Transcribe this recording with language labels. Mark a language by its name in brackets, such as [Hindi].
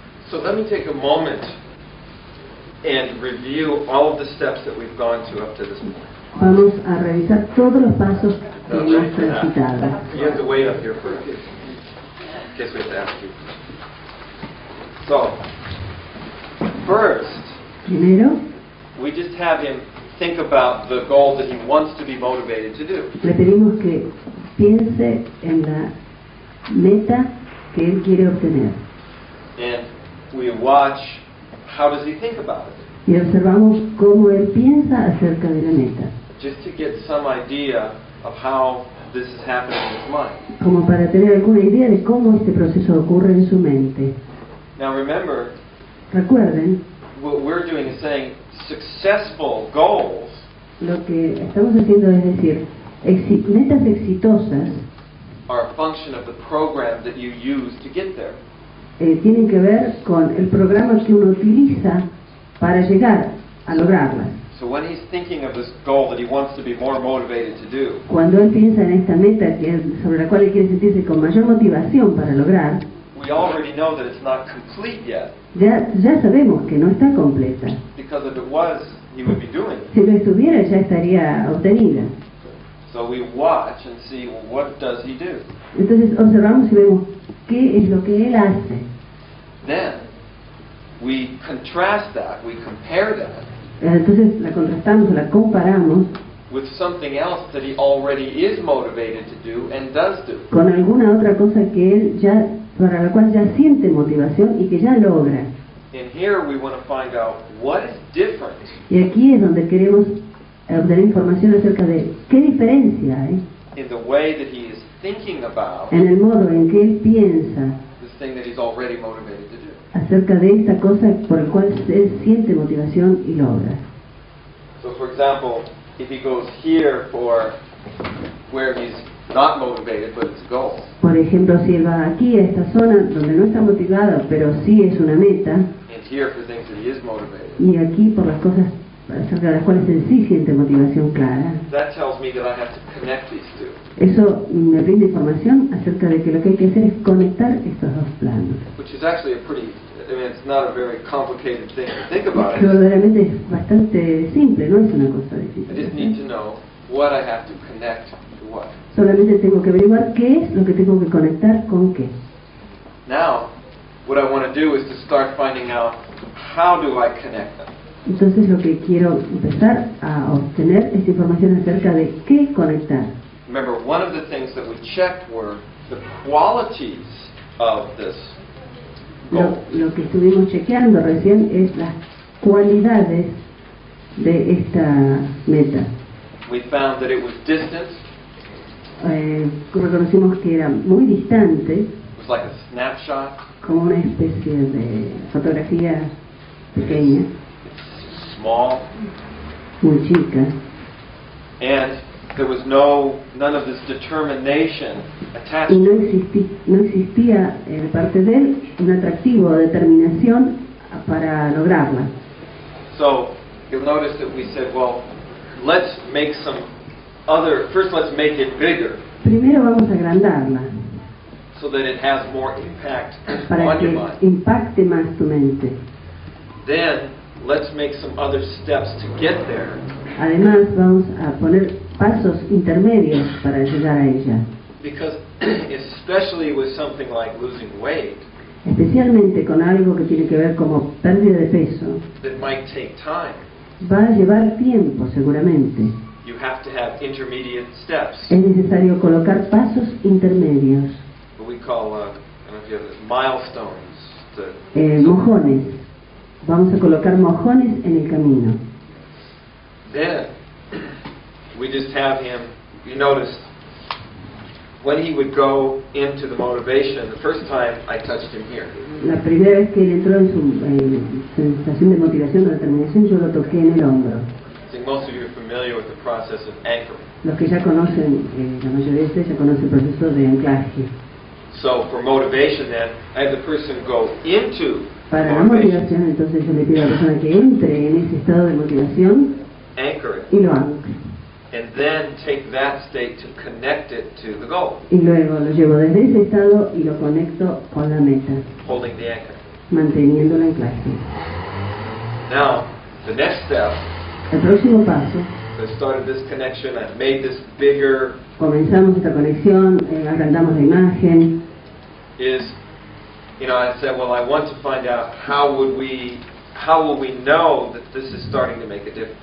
[English] So let me take a moment and review all of the steps that we've gone to up to this point. [Spanish] Vamos a revisar todos los pasos que hemos transitado. [English] You have to wait up here for a guess we have to ask you. So, first, [Spanish] Primero, [English] we just have him think about the goal that he wants to be motivated to do. [Spanish] le pedimos que piense en la meta que él quiere obtener. [English] And we watch how does he think about it. [Spanish] Y observamos cómo él piensa acerca de la meta, [English] Just to get some idea of how this is happening in his mind. [Spanish] como para tener alguna idea de cómo este proceso ocurre en su mente. [English] Now remember, [Spanish] Recuerden, [English] what we're doing is saying successful goals [Spanish] lo que estamos haciendo es decir, metas exitosas [English] are a function of the program that you use to get there. [Spanish] tienen que ver con el programa que uno utiliza para llegar a lograrlas. [English] So when he's thinking of this goal that he wants to be more motivated to do, [Spanish] Cuando él piensa en esta meta sobre la cual él quiere sentirse con mayor motivación para lograr, [English] we already know that it's not complete yet, [Spanish] ya sabemos que no está completa. [English] because if it was, he would be doing it. [Spanish] Si lo estuviera, ya estaría obtenida. [English] So we watch and see, well, what does he do? [Spanish] Entonces observamos y vemos qué es lo que él hace. [English] Then we contrast that, we compare that [Spanish] Entonces la contrastamos, la comparamos [English] with something else that he already is motivated to do and does do. [Spanish] con alguna otra cosa que él para la cual ya siente motivación y que ya logra. [English] And here we want to find out what is different [Spanish] Y aquí es donde queremos obtener información acerca de qué diferencia hay [English] in the way that he is thinking about [Spanish] en el modo en que él piensa [English] this thing that he's already motivated to do. [Spanish] acerca de esta cosa por la cual él siente motivación y logra. [English] So for example, if he goes here for where he's not motivated but it's a goal, [Spanish] Por ejemplo, si él va aquí a esta zona donde no está motivado, pero sí es una meta, [English] and here for things that he is motivated, [Spanish] y aquí por las cosas acerca de las cuales él sí siente motivación clara, [English] that tells me that I have to connect these two. [Spanish] eso me brinda información acerca de que lo que hay que hacer es conectar estos dos planos. [English] Which is actually a pretty, I mean, it's not a very complicated thing to think about [Spanish] Que [English] it. [Spanish] verdaderamente es bastante simple, no es una cosa [English] I [Spanish] difícil. [English] just need to know what I have to connect to what. [Spanish] Solamente tengo que averiguar qué es lo que tengo que conectar con qué. [English] Now, what I want to do is to start finding out how do I connect them. [Spanish] Entonces lo que quiero empezar a obtener es información acerca de qué conectar. [English] Remember, one of the things that we checked were the qualities of this goal. [Spanish] Lo que estuvimos chequeando recién es las cualidades de esta meta. [English] We found that it was distant, [Spanish] Reconocimos que era muy distante, [English] it was like a snapshot, [Spanish] como una especie de fotografía pequeña, [English] small, [Spanish] muy chica, [English] and there was none of this determination attached [Spanish] y [English] to it. [Spanish] no existía de parte de él un atractivo o determinación para lograrla. [English] So you'll notice that we said, well, let's make first let's make it bigger [Spanish] Primero vamos a agrandarla [English] so that it has more impact [Spanish] para [English] on your [Spanish] que [English] mind. [Spanish] impacte más tu mente. [English] then let's make some other steps to get there. [Spanish] Además, vamos a poner pasos intermedios para llegar a ella. [English] Because especially with something like losing weight, [Spanish] Especialmente con algo que tiene que ver como pérdida de peso, [English] that might take time. [Spanish] va a llevar tiempo seguramente. [English] You have to have intermediate steps. [Spanish] Es necesario colocar pasos intermedios, [English] What we call, I don't know if you have this, milestones. [Spanish] mojones. Vamos a colocar mojones en el camino. [English] Then we just have him. You notice when he would go into the motivation. The first time I touched him here. [Spanish] La primera vez que él entró en su sensación de motivación o determinación, yo lo toqué en el hombro. [English] I think most of you are familiar with the process of anchoring. [Spanish] Los que ya conocen, la mayoría de ustedes ya conocen el proceso de anclaje. [English] So for motivation, then I have the person go into [Spanish] Para la [English] motivation, [Spanish] motivación, entonces yo le pido a la persona que entre en ese estado de motivación [English] anchor it, [Spanish] y lo ancle. [English] and then take that state to connect it to the goal, [Spanish] Y luego lo llevo desde ese estado y lo conecto con la meta, [English] holding the anchor. [Spanish] manteniendo el anclaje. [English] Now, the next step, [Spanish] El próximo paso, [English] I started this connection, I've made this bigger, [Spanish] comenzamos esta conexión, agrandamos la imagen. [English] is, I said, well, I want to find out how will we know that this is starting to make a difference.